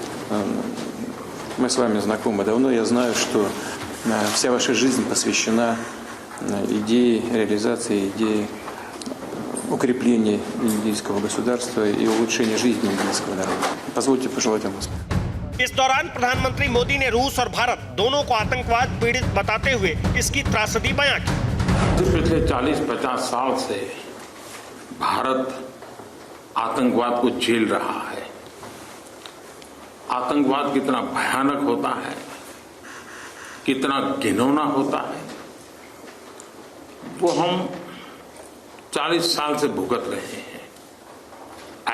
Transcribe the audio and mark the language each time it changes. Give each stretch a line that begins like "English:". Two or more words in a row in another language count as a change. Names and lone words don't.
Russian: Мы с вами знакомы давно, я знаю, что вся ваша жизнь посвящена идее реализации, идее укрепления индийского государства и улучшения жизни индийского народа. Позвольте пожелать вам успеха.
Hindi: इस दौरान प्रधानमंत्री मोदी ने रूस और भारत दोनों को आतंकवाद पीड़ित बताते हुए इसकी त्रासदी बयां की। पिछले 40-50 साल से भारत आतंकवाद को झेल रहा है। आतंकवाद कितना भयानक होता है, कितना घिनौना होता है, वो हम 40 साल से भुगत रहे हैं।